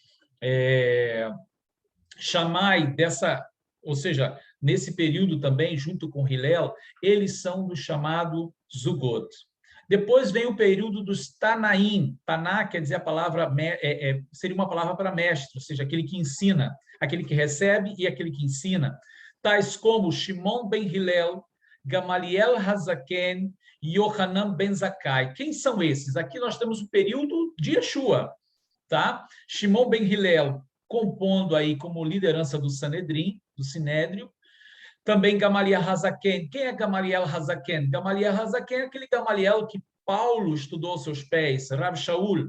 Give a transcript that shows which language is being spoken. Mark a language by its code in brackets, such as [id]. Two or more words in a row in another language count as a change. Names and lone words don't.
[pt] Shammai, ou seja, nesse período também, junto com Hillel, eles são do chamado Zugot. Depois vem o período dos Tanaim. Taná quer dizer a palavra, seria uma palavra para mestre, ou seja, aquele que ensina, aquele que recebe e aquele que ensina. Tais como Shimon ben Hillel, Gamaliel Hazaken e Yohanan ben Zakkai. Quem são esses? Aqui nós temos o período de Yeshua, tá? Shimon ben Hillel, compondo aí como liderança do Sanedrim, do Sinédrio. Também Gamaliel Hazaken. Quem é Gamaliel Hazaken? Gamaliel Hazaken é aquele Gamaliel que Paulo estudou aos seus pés, Rav Shaul.